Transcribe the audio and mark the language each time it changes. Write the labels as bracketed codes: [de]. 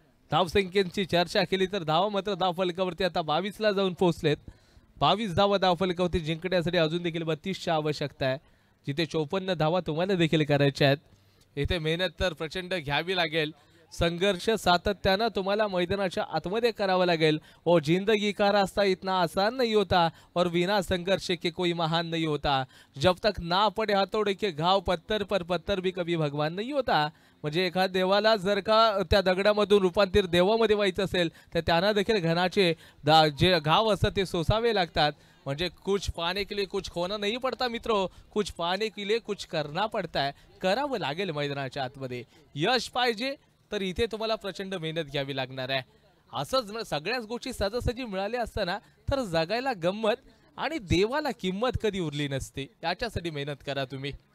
[mr] धावसंख्येची चर्चा केली तर धावा मात्र धावफलकावरती आता 22ला जाऊन पोहोचलेत. 22 धावा धावफलकावरती जिंकण्यासाठी अजून देखील 32ची आवश्यकता आहे. जिथे 54 धावा तुम्हाला देखील करायच्या आहेत. इथे मेहनत तर प्रचंड घ्यावी लागेल संघर्ष सातत्यानं तुम्हाला मैदानाच्या आतमध्ये करावा लागेल। [hi] और जिंदगी का रास्ता इतना आसान नहीं होता और बिना संघर्ष के कोई महान नहीं होता। जब तक ना पड़े हाथोड़े के घाव पत्थर पर पत्थर भी कभी भगवान नहीं होता। [mr] म्हणजे एखाद देवाला जर का त्या दगडामधून रूपांतर देवामध्ये व्हायचं असेल तर त्यांना देखील घनाचे जे घाव असतात ते सोसावे लागतात। [hi] म्हणजे कुछ पाने के लिए कुछ खोना नहीं पड़ता मित्रों, कुछ पाने के लिए कुछ करना पड़ता है। [mr] करावं लागेल मैदानाच्या आतमध्ये। यश पाहिजे तर इथे तुम्हाला प्रचंड मेहनत घ्यावी लागणार आहे। असंच सगळ्याच गोष्टी सहजासहजी मिळाल्या असताना तर जगायला गंमत आणि देवाला किंमत कधी उरली नसते। याच्यासाठी मेहनत करा तुम्ही।